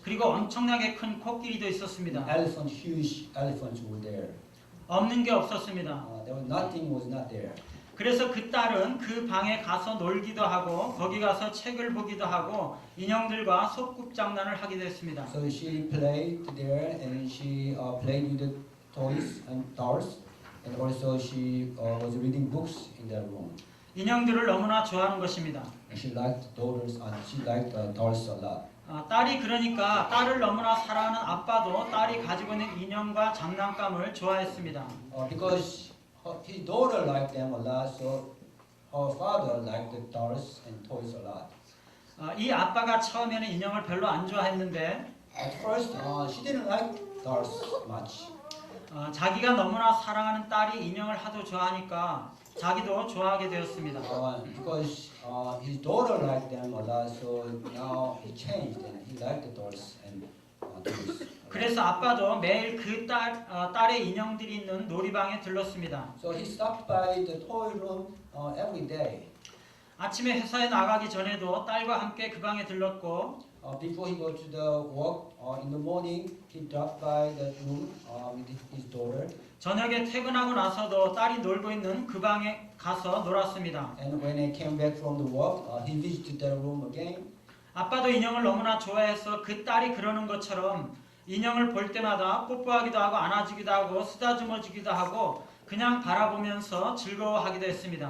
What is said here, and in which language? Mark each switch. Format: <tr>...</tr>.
<ko>그리고 엄청나게 큰 코끼리도 있었습니다.</ko> <en>elephant, huge elephants were there.</en> <ko>없는 게 없었습니다.</ko> <en>Nothing was not there.</en> <ko>그래서 그 딸은 그 방에 가서 놀기도 하고 거기 가서 책을 보기도 하고 인형들과 소꿉장난을 하게 됐습니다.</ko> <en>So she played there, and she played with the toys and dolls, and also she was reading books in that room.</en> <ko>인형들을 너무나 좋아하는 것입니다.</ko> <en>And she liked dolls, and she liked dolls a lot.</en> <ko>딸이 그러니까 딸을 너무나 사랑하는 아빠도 딸이 가지고 있는 인형과 장난감을 좋아했습니다.</ko> <en>Because his daughter liked them a lot, so her father liked the dolls and toys a lot.</en> <ko>이 아빠가 처음에는 인형을 별로 안 좋아했는데</ko> <en>At first, she didn't like dolls much.</en> <ko>자기가 너무나 사랑하는 딸이 인형을 하도 좋아하니까 자기도 좋아하게 되었습니다.</ko> <en>Because his daughter liked them a lot, so now he changed and he liked the dolls and toys.</en> <ko>그래서 아빠도 매일 그 딸의 인형들이 있는 놀이방에 들렀습니다.</ko> <en>So he stopped by the toy room every day.</en> <ko>아침에 회사에 나가기 전에도 딸과 함께 그 방에 들렀고</ko> <en>Before he go to the work in the morning, he dropped by the room with his daughter.</en> <ko>저녁에 퇴근하고 나서도 딸이 놀고 있는 그 방에 가서 놀았습니다.</ko> <en>And when he came back from the work, he visited that room again.</en> <ko>아빠도 인형을 너무나 좋아해서 그 딸이 그러는 것처럼 인형을 볼 때마다 뽀뽀하기도 하고 안아주기도 하고 쓰다듬어주기도 하고 그냥 바라보면서 즐거워하기도 했습니다.</ko>